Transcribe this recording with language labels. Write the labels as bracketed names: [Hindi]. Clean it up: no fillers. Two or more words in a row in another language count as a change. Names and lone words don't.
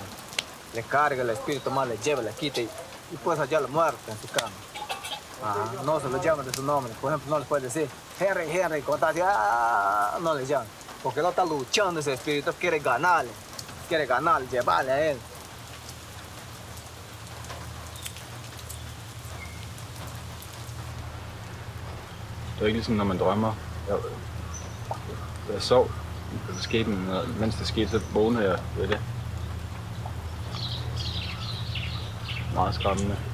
[Spanish] Le carga el espíritu mal, le lleva, le quita y puedes hallar la muerte en su cama. No se lo llama de su nombre. Por ejemplo, no le puede decir Henry, como está así, no le llama. Porque no está luchando ese espíritu, quiere ganarle, llevarle a él. [Danish] Det er ikke ligesom, når man drømmer. Jeg sov, det skete, mens det skete, så vågnede jeg ved det. Meget skræmmende.